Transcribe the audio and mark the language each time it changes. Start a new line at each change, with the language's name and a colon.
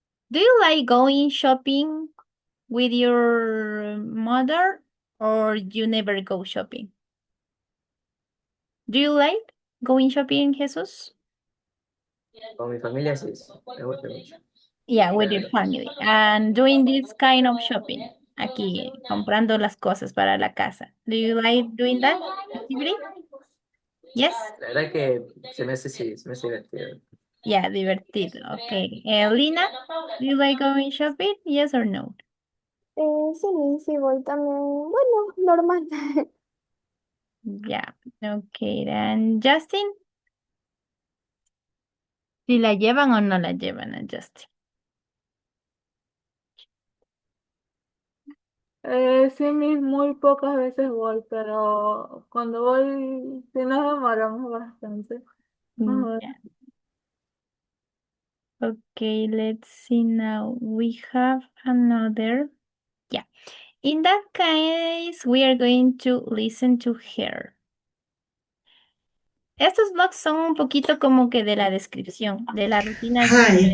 English: Do you like going shopping with your mother or you never go shopping? Do you like going shopping, Jesus?
Spanish: Con mi familia sí, me gusta mucho.
English: Yeah, with your family. And doing this kind of shopping.
Spanish: Aquí, comprando las cosas para la casa.
English: Do you like doing that activity? Yes?
Spanish: La verdad que se me hace, sí, se me hace divertido.
English: Yeah, divertido. Okay. Lina, do you like going shopping? Yes or no?
Spanish: Sí, sí voy también. Bueno, normal.
English: Yeah. Okay. And
Spanish: Justin, ¿si la llevan o no la llevan a Justin? Sí, muy pocas veces voy, pero cuando voy, sí nos demoramos bastante. Ajá.
English: Yeah. Okay, let's see now. We have another. Yeah. In that case, we are going to listen to her.
Spanish: Estos blogs son un poquito como que de la descripción, de la rutina diaria de